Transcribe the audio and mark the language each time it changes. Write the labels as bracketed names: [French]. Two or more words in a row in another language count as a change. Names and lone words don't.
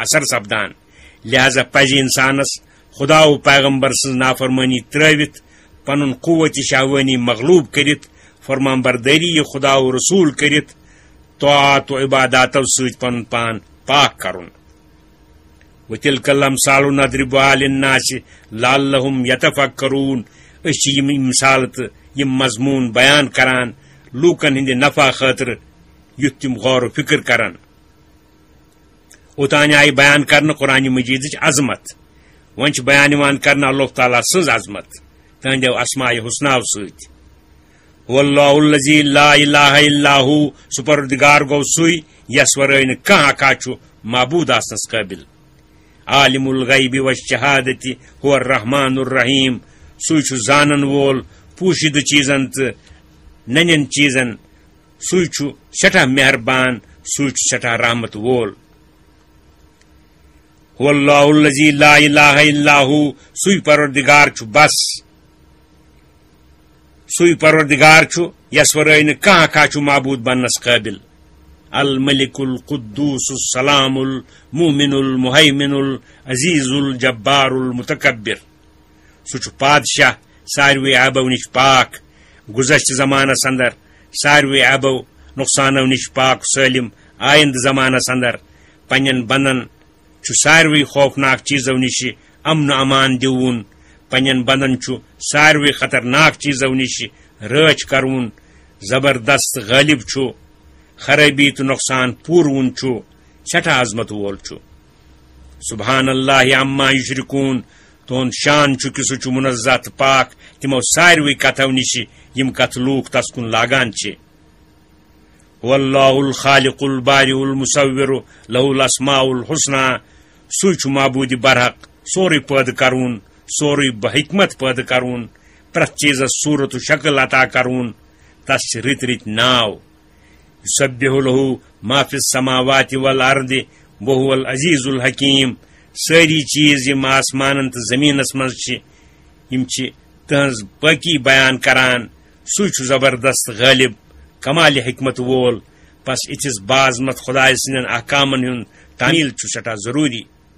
[Kashmiri] اثر سپدان لہذا پزِ انسانس خدا و پیغمبر سن نافرمانی ترٲوِتھ پنن قوت شہوانی مغلوب کرت فرمان برداری خدا و رسول کرت طاعت و عباداتو ست پن پان پاک کرن [Arabic] وتلک الامثال نضربها للناس لعلهم يتفکرون [Kashmiri] اس یم مثال تو یم مضمون بیان کران لوکن ہند نفع خاطر یت تم غور و فکر کران اوتان آئی بیان کرنا قرآن مجید عظمت ون بیان کرنا اللہ تعالیٰ سز عظمت تہندو اسماء حسناو ست [Arabic] واللہ الذی لا الہ الا ہو [Kashmiri] سپردگار گو سوی یس ورٲے نہٕ کانٛہہ اکا چھُ معبود آسنس قٲبل [Arabic] عالم الغیب والشہادت هو الرحمن الرحیم [Kashmiri] سوی چھُ زانن وول پوشیدہ چیزن تو ننین چیزن سوی چھُ سٹھاہ مہربان سوی چھُ سٹھاہ رحمت وول [Arabic] هو اللہ الذی لا الہ الا ہو [Kashmiri] سوی پروردگار چھُ بس سوی پروردگار چھُ یس ورٲے نہٕ کانٛہہ اکا چھُ معبود بننس قٲبل [Arabic] الملک القدوس السلام المؤمن المہیمن العزیز الجبار المتکبر [Kashmiri] سہ چھ بادشاہ ساروی عیبو نش پاک گزشتہ زمانس اندر ساروی عیبو نقصانو نش پاک سالم آئند زمانس اندر پنن بندن چھ ساروی خوفناک چیزو نش امن و امان دیون پنن بندن چھ ساروی خطرناک چیزو نش رچ کرون زبردست غالب چھ خرابی تو نقصان پورون چھو سٹھا عظمت وول چھو [Arabic] سبحان اللہ عما یشرکون [Kashmiri] تون شان چھو کہ سہ منزہ تو پاک تمو ساروی کتو نش یم کت لوک تس کن لاگان چھ [Arabic] واللہ الخالق البارئ المصور له الاسماء الحسنى [Kashmiri] سوی چھ معبود برحق سوری پید کرون سوری بحکمت پید کرون پرت چیزس صورت و شکل عطا کرون تس رت رت ناو [Arabic] یسبح له ما فی السماوات والارض وهو العزیز الحکیم [Kashmiri] ساری چیز یم آسمانن تو زمینس مز یم تہذ باقی بیان کران سوی چھ زبردست غالب کمال حکمت وول پس اتس بازمت خدائے سندین احکامن ہند تعمیل چھ سٹھاہ ضروری